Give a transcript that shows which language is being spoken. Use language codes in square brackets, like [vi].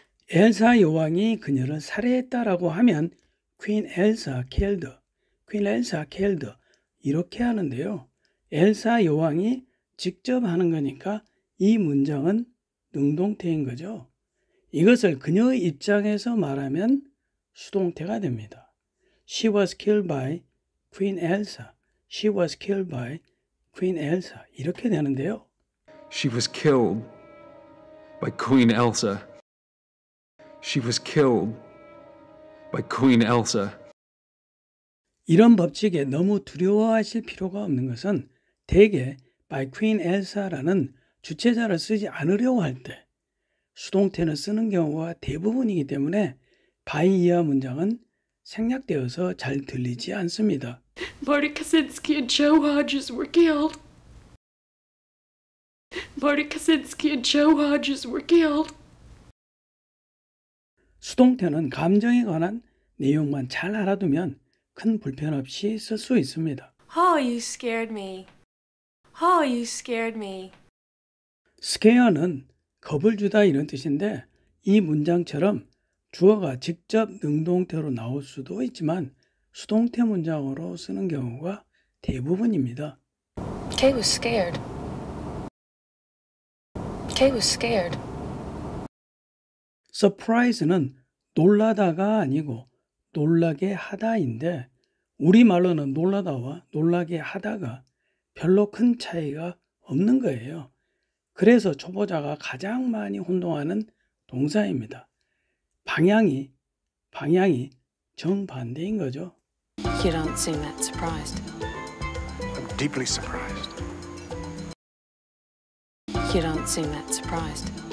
[ko] 엘사 여왕이 그녀를 살해했다라고 하면 [en] Queen Elsa killed [ko] 이렇게 하는데요. 엘사 여왕이 직접 하는 거니까 이 문장은 능동태인 거죠. 이것을 그녀의 입장에서 말하면 수동태가 됩니다. [en] She was killed by Queen Elsa. She was killed by Queen Elsa. [ko] 이렇게 되는데요. [en] She was killed by Queen Elsa. She was killed by Queen Elsa. [ko] 이런 법칙에 너무 두려워하실 필요가 없는 것은 대개 by Queen Elsa라는 주체자를 쓰지 않으려고 할 때 수동태는 쓰는 경우가 대부분이기 때문에 by 이하 문장은 생략되어서 잘 들리지 않습니다. [en] Barty Kaczynski and Joe Hodges were killed. Barty Kaczynski and Joe Hodges were killed. [ko] 수동태는 감정에 관한 내용만 잘 알아두면 큰 불편 없이 쓸 수 있습니다. [en] Oh, you scared me. Oh, you scared me. [ko] scare는 겁을 주다 이런 뜻인데, 이 문장처럼 주어가 직접 능동태로 나올 수도 있지만 수동태 문장으로 쓰는 경우가 대부분입니다. [en] Kay was scared. Kay was scared. [ko] surprise는 놀라다가 아니고 놀라게 하다인데, 우리말로는 놀라다와 놀라게 하다가 별로 큰 차이가 없는 거예요. 그래서 초보자가 가장 많이 혼동하는 동사입니다. 방향이 정반대인 거죠. [en] You don't seem that surprised. I'm deeply surprised. You don't seem that surprised.